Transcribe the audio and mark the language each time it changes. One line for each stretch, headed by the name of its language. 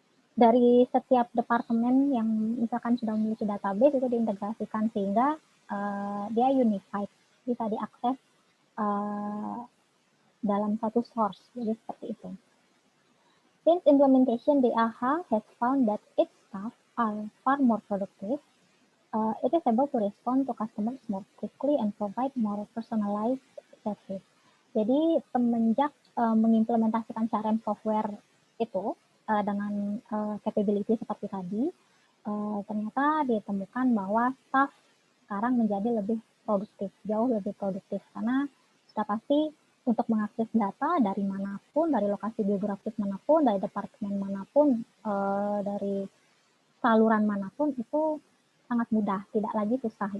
Indonesian: Dari setiap departemen yang misalkan sudah memiliki database itu diintegrasikan sehingga dia unified, bisa diakses dalam satu source, jadi seperti itu.
English: Since implementation, the AHA has found that its staff are far more productive. It is able to respond to customers more quickly and provide more personalized service.
Indonesian: Jadi semenjak mengimplementasikan CRM software itu dengan capability seperti tadi, ternyata ditemukan bahwa staff sekarang menjadi lebih produktif, jauh lebih produktif, karena sudah pasti untuk mengakses data dari manapun, dari lokasi geografis manapun, dari departemen manapun, dari saluran manapun itu sangat mudah, tidak lagi susah.